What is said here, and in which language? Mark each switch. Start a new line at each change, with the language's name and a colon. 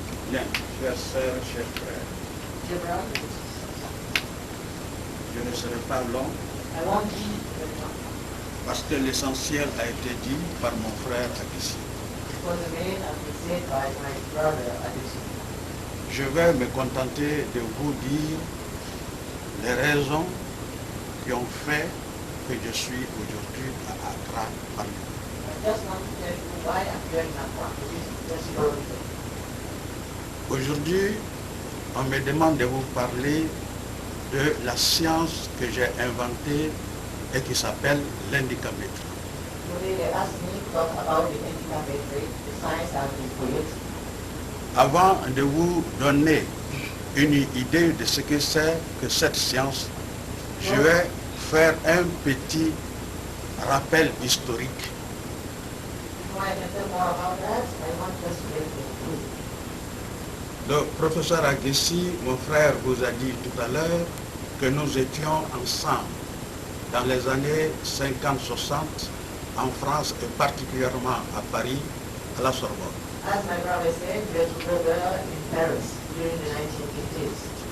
French: Bien, chers sœurs, chers frères. Je ne serai pas long
English: I won't be very long,
French: parce que l'essentiel a été dit par mon frère Agissi.
English: because the main has been said by my brother Adesu.
French: Je vais me contenter de vous dire les raisons qui ont fait que je suis aujourd'hui à Accra parmi vous.
English: I just want to tell you why I'm here in Accra, to this festival.
French: Aujourd'hui, on me demande de vous parler de la science que j'ai inventée et qui s'appelle l'indicamétrie.
English: Today they asked me to talk about the indicametry, the science has been created.
French: Avant de vous donner une idée de ce que c'est que cette science, je vais faire un petit rappel historique.
English: Before I can tell more about that, I want just to make it clear.
French: Le professeur Agissi, mon frère, vous a dit tout à l'heure que nous étions ensemble dans les années 50-60 en France et particulièrement à Paris, à la Sorbonne.
English: As my brother said, we were together in Paris during the 1950s.